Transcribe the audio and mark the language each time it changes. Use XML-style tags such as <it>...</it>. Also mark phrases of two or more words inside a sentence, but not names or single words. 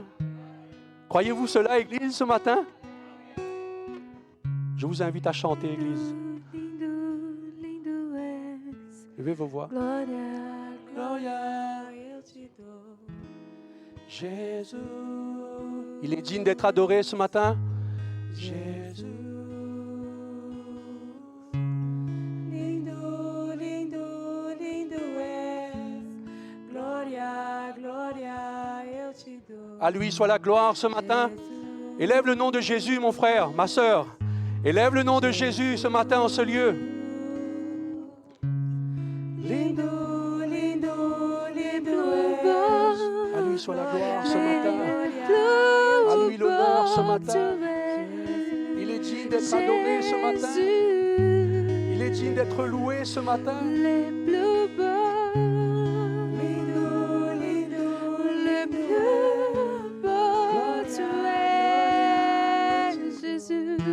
<fr>Croyez-vous cela, Église, ce matin? Je vous invite à chanter, Église. Levez vos voix. Gloria, Jésus. Il est digne d'être adoré ce matin. Jésus.</fr> <pt>Lindo, lindo, lindo és. Glória, glória, eu te dou.</pt> <fr>À lui soit la gloire ce matin. Élève le nom de Jésus, mon frère, ma sœur. Élève le nom de Jésus ce matin en ce lieu.</fr> <pt>Lindo, lindo, lindo és.</pt> <fr>À lui soit la gloire ce matin. À lui l'honneur ce matin. Il est digne d'être adoré ce matin. Il est digne d'être loué ce matin. Les plus beaux,</fr> <pt>lindo, lindo,</pt> <fr>les plus beaux, tu es Jésus.</fr>